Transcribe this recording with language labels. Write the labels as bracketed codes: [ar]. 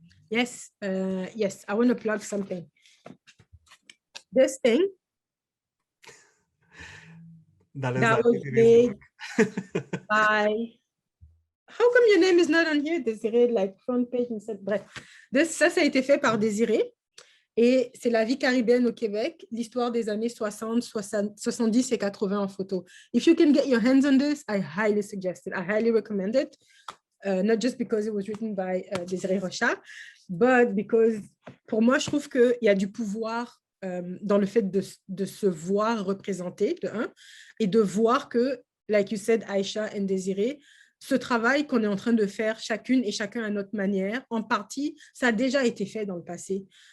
[en] Yes, yes, I want to plug something. This thing That is that like was made by, how come your name is not on here, Désiré, like front page instead, bref. [fr] Ça a été fait par Désiré et c'est la vie caribéenne au Québec, l'histoire des années 60, 70 et 80 en photo. [en] If you can get your hands on this, I highly suggest it. I highly recommend it. Not just because it was written by Désiré Rocha, but because [fr] pour moi, je trouve qu'il y a du pouvoir dans le fait de se voir représenté, de un, et de voir que, [en] like you said, [fr] Aïcha et Désiré, ce travail qu'on est en train de faire chacune et chacun à notre manière, en partie, ça a déjà été fait dans le passé.